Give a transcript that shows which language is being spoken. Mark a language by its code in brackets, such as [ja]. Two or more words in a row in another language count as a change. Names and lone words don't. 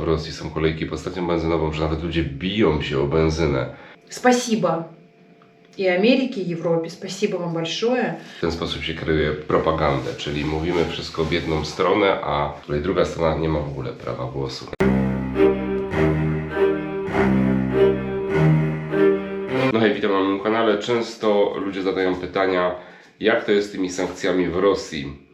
[pl] Rosji są kolejki po stacją benzynową, że nawet ludzie biją się o benzynę. [ru] Спасибо и Америке, и Европе. Спасибо вам большое. [pl] W ten sposób się kreuje propagandę, czyli mówimy wszystko w jedną stronę, a tutaj druga strona nie ma w ogóle prawa głosu. No hej, witam na moim kanale. Często ludzie zadają pytania, jak to jest z tymi sankcjami w Rosji.